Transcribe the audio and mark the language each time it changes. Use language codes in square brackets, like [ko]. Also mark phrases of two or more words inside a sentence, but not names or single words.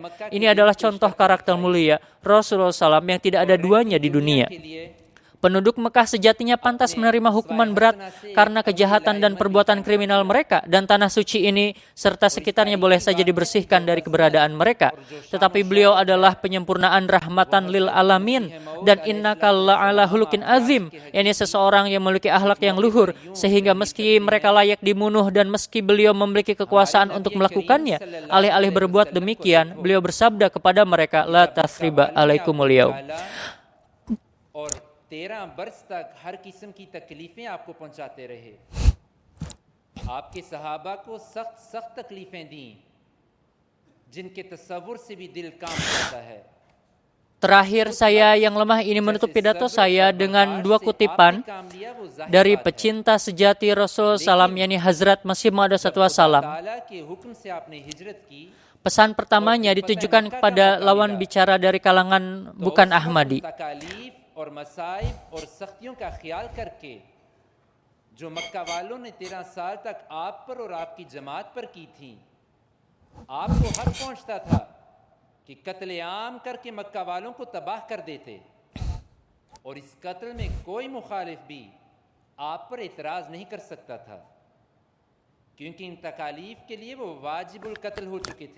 [id] Ini adalah contoh karakter mulia Rasulullah SAW yang tidak ada duanya di dunia. Penduduk Mekah sejatinya pantas menerima hukuman berat karena kejahatan dan perbuatan kriminal mereka, dan tanah suci ini serta sekitarnya boleh saja dibersihkan dari keberadaan mereka. Tetapi beliau adalah penyempurnaan [ar] رحمة للعالمين, [id] dan [ar] إنك لعلى خلق عظيم, [id] yakni seseorang yang memiliki akhlak yang luhur, sehingga meski mereka layak dibunuh dan meski beliau memiliki kekuasaan untuk melakukannya, alih-alih berbuat demikian, beliau bersabda kepada mereka, [ar] لا تثريب عليكم اليوم. [ur] 13 برس تک ہر قسم کی تکلیفیں آپ کو پہنچاتے رہے، آپ کے صحابہ کو سخت سخت تکلیفیں دی جن کے تصور سے بھی دل کام کرتا ہے. [id] Terakhir, saya yang lemah ini menutup pidato saya dengan dua kutipan dari pecinta sejati Rasul Salam, yakni Hazrat Masih Maud Wassalam. Pesan pertamanya ditujukan kepada lawan bicara dari kalangan bukan Ahmadi. [ur] اور مصائب اور سختیوں کا خیال کر کے جو مکہ والوں نے 13 سال تک آپ پر اور آپ کی جماعت پر کی تھی، آپ کو حق پہنچتا تھا کہ قتل عام کر کے مکہ والوں کو تباہ کر دیتے، اور اس قتل میں کوئی مخالف بھی آپ پر اعتراض نہیں کر سکتا تھا، کیونکہ ان تکالیف کے لیے وہ واجب القتل ہو چکے تھے.